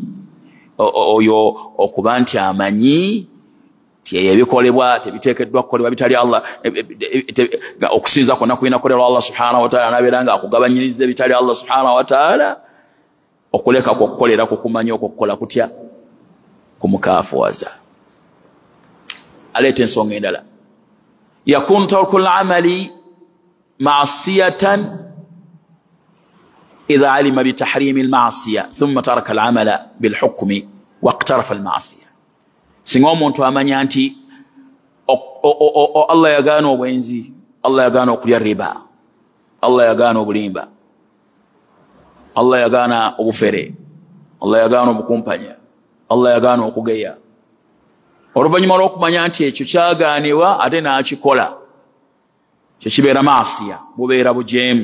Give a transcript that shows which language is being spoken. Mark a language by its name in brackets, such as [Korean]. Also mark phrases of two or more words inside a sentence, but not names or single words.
[Ganda] oyo okuba nti amanyi ti ebikolebwa tebiteekeddwa kukolebwa bitali Allah okusinza kwonna kulina kukolerwa Allah [Arabic] سبحانه وتعالى [Ganda] nabeera nga akugabanyiriza bitali Allah [Arabic] سبحانه وتعالى [Ganda] okuleka kukolera kukumanya okukola kutya kumukaafuwaza aleeta ensonga endala [Arabic] يكون ترك العمل معصية إذا علم بتحريم المعصية ثم ترك العمل بالحكم واقترف المعصية [Ganda] singa omuntu amanya nti Allah yagaana obwenzi Allah yagaana okulya riba Allah yagaana obulimba Allah yagaana obufere Allah yagaana obukumpanya Allah yagaana okugeya oluvannyuma lw'okumanya nti ekyo kyagaanibwa ate n'akikola kyo kibeera maasiya bubeera bujeemu